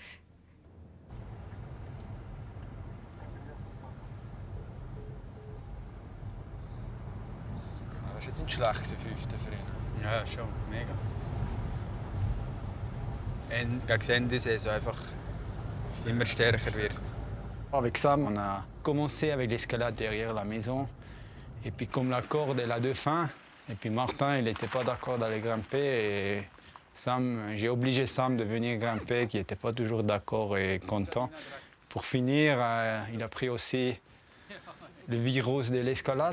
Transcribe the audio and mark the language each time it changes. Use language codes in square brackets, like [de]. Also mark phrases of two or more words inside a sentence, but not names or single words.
[de] Das war jetzt nicht schlecht, der 5. für ihn. Ja, schon, mega. Und gegen Ende Saison einfach immer stärker wird. [fr] Avec Sam, on a commencé avec l'escalade derrière la maison. Et puis comme la corde, elle a deux fins. Et puis Martin, il n'était pas d'accord d'aller grimper. Et Sam, j'ai obligé Sam de venir grimper, qui n'était pas toujours d'accord et content. Pour finir, il a pris aussi le virus de l'escalade.